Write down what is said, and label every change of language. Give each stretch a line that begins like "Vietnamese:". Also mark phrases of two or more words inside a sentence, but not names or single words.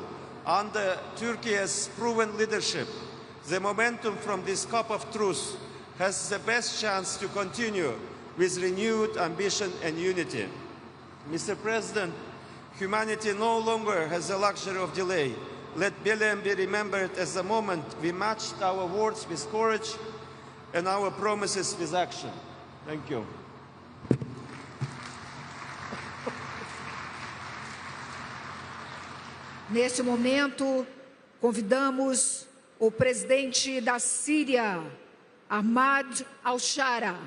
English: Under Turkey's proven leadership, the momentum from this cup of truth has the best chance to continue with renewed ambition and unity. Mr. President, humanity no longer has the luxury of delay. Let Belem be remembered as the moment we matched our words with courage and our promises with action. Thank you.
Portuguese: Neste momento, convidamos o presidente da Síria, Ahmad al-Shara.